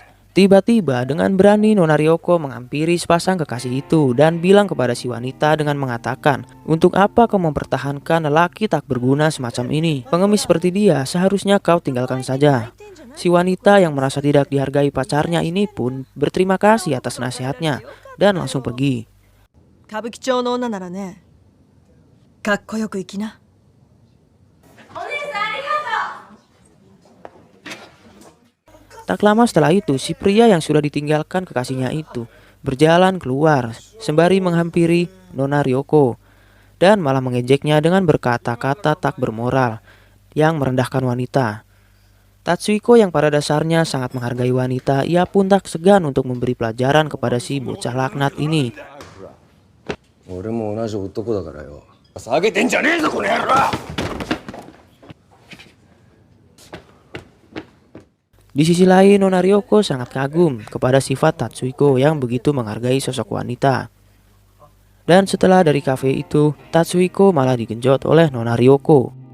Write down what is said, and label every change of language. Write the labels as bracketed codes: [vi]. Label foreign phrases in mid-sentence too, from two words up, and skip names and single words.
[id] Tiba-tiba dengan berani Nona Ryoko menghampiri sepasang kekasih itu dan bilang kepada si wanita dengan mengatakan, "Untuk apa kau mempertahankan lelaki tak berguna semacam ini? Pengemis seperti dia seharusnya kau tinggalkan saja." Si wanita yang merasa tidak dihargai pacarnya ini pun berterima kasih atas nasihatnya dan langsung pergi. [ja] 歌舞伎町の女ならね、かっこよく生きな。 [id] Tak lama setelah itu, si pria yang sudah ditinggalkan kekasihnya itu berjalan keluar sembari menghampiri Nona Ryoko dan malah mengejeknya dengan berkata-kata tak bermoral yang merendahkan wanita. Tatsuhiko yang pada dasarnya sangat menghargai wanita, ia pun tak segan untuk memberi pelajaran kepada si bocah laknat ini. [ja] 俺も同じ男だからよ。下げてんじゃねえぞこの野郎。 [id] Di sisi lain, Nona Ryoko sangat kagum kepada sifat Tatsuhiko yang begitu menghargai sosok wanita. Dan setelah dari kafe itu, Tatsuhiko malah digenjot oleh Nona Ryoko.